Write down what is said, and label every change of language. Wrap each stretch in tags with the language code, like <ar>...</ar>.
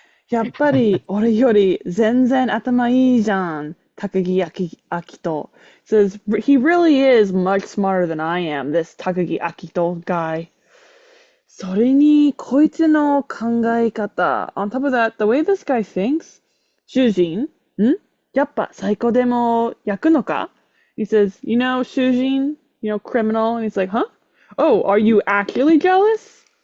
<ja>やっぱり俺より全然頭いいじゃん。</ja> <en>Takagi says he really is much smarter than I am, this Takagi Akito guy.</en> <ja>それに、こいつの考え方。</ja> <en>On top of that, the way this guy thinks,</en> <ja>囚人やっぱ最高でも焼くのか</ja> <en>He says, Shujin, criminal. And he's like, huh? Oh, are you actually jealous?</en>